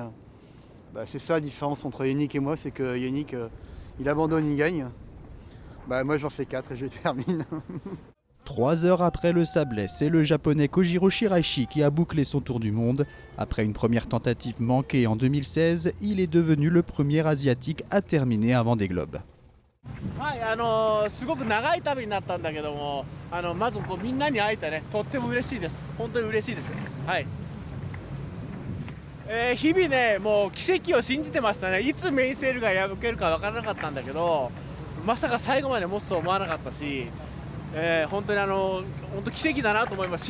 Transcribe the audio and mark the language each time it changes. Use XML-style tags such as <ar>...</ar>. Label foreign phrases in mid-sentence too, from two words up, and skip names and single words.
<fr>C'est ça la différence entre Yannick et moi, c'est que Yannick, il abandonne, il gagne. Moi j'en fais 4 et je termine. 3 heures après le sablé, c'est le japonais Kojiro Shiraishi qui a bouclé son tour du monde. Après une première tentative manquée en 2016, il est devenu le premier asiatique à terminer un Vendée Globe.</fr> <ja>すごく長い旅になったんだけども、まずみんなに会えてね、とっても嬉しいです。本当に嬉しいです。はい。日々ね、もう奇跡を信じてましたね。いつメインセールが破けるか分からなかったんだけど、まさか最後まで持つと思わなかったし、本当に本当奇跡だなと思います。</ja>